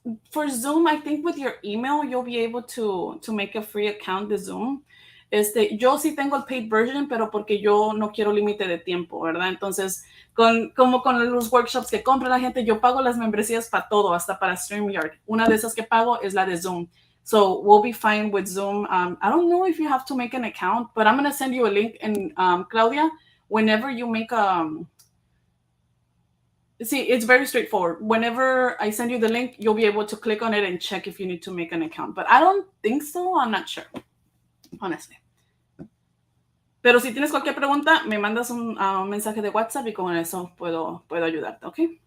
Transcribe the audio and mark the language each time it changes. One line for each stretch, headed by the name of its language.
English: For Zoom, I think with your email, you'll be able to make a free account de Zoom.
Spanish: Yo sí tengo el paid version, pero porque yo no quiero límite de tiempo, ¿verdad? Entonces, como con los workshops que compra la gente, yo pago las membresías para todo, hasta para StreamYard. Una de esas que pago es la de Zoom.
English: So we'll be fine with Zoom. I don't know if you have to make an account, but I'm going to send you a link. And Claudia, whenever you make see, it's very straightforward. Whenever I send you the link, you'll be able to click on it and check if you need to make an account. But I don't think so. I'm not sure, honestly.
Spanish: Pero si tienes cualquier pregunta, me mandas un mensaje de WhatsApp y con eso puedo ayudarte, ¿ok?